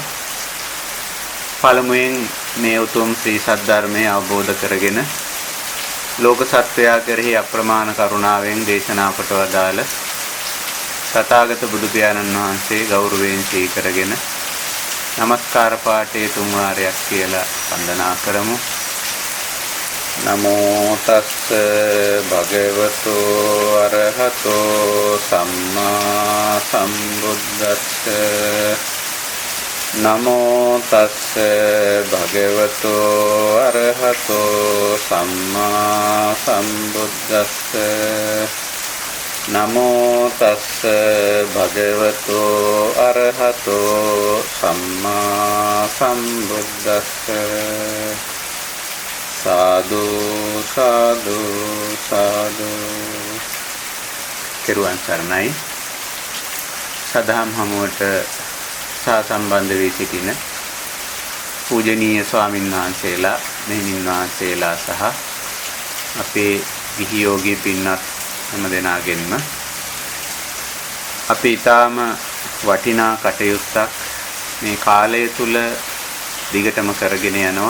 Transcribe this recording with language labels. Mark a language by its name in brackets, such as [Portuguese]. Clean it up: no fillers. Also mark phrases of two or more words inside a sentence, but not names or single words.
[Sinhala] පළමුවෙන් මේ උතුම් ශ්‍රී සද්ධර්මයේ අවබෝධ කරගෙන ලෝක සත්වයා කෙරෙහි අප්‍රමාණ කරුණාවෙන් දේශනා කොට වදාළ තථාගත බුදු පියාණන් වහන්සේ ගෞරවයෙන් සිහි කරගෙන නමස්කාර පාඨයේ තුන් වාරයක් කියලා වන්දනා කරමු. [Pali] නමෝ තස්ස භගවතු අරහතෝ සම්මා සම්බුද්දස්ස. නමෝ තස්ස භගවතු අරහතෝ සම්මා සම්බුද්දස්ස. නමෝ තස්ස භගවතු අරහතෝ සම්මා සම්බුද්දස්ස. [Sinhala] සාදු සාදු සාදු. තෙරුවන් සරණයි. සදහම් හමුවට සම්බන්ධ වී සිටින පූජනීය ස්වාමින් වහන්සේලා, මෙහෙණින් වහන්සේලා සහ අපේ විහියෝගී පින්වත් හැම දෙනාගෙන්ම අපි ඊටාම වටිනා කටයුත්තක් මේ කාලය තුල දිගටම කරගෙන යනවා.